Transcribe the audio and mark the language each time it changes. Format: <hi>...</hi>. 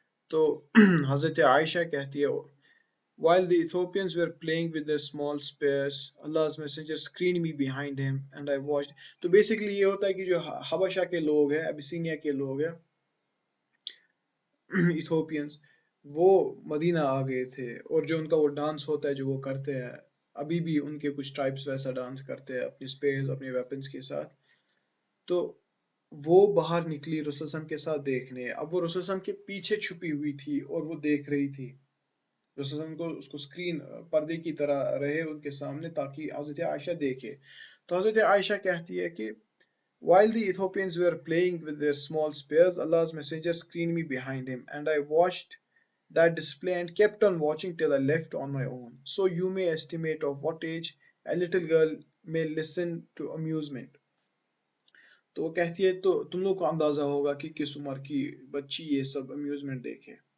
<ur>تو حضرت عائشہ کہتی ہے</ur> <en>while the Ethiopians were playing with their small spears, Allah's messenger screened me behind him and I watched.</en> <ur>تو basically یہ ہوتا ہے کہ جو حبشہ کے لوگ ہیں، ابیسینیا کے لوگ ہیں، ایتھوپینز، وہ مدینہ آ گئے تھے، اور جو ان کا وہ ڈانس ہوتا ہے جو وہ کرتے ہیں، ابھی بھی ان کے کچھ ٹرائبس ویسا ڈانس کرتے ہیں اپنی اسپیئرز اپنے ویپنز کے ساتھ. تو وہ باہر نکلی رسول اللہ وسلم کے ساتھ دیکھنے. اب وہ رسول اللہ وسلم کے پیچھے چھپی ہوئی تھی اور وہ دیکھ رہی تھی. رسول اللہ کو اس کو اسکرین پردے کی طرح رہے ان کے سامنے تاکہ حضرت عائشہ دیکھے. تو حضرت عائشہ کہتی ہے کہ</ur> <en>while the Ethiopians were playing with their small spears, Allah's messenger screened me behind him, and I watched that display and kept on watching till I left on my own. So you may estimate of what age a little girl may listen to amusement.</en> <ur>تو وہ کہتی ہے تو تم لوگ کو اندازہ ہوگا کہ کس عمر کی بچی یہ سب امیوزمنٹ دیکھے.</ur>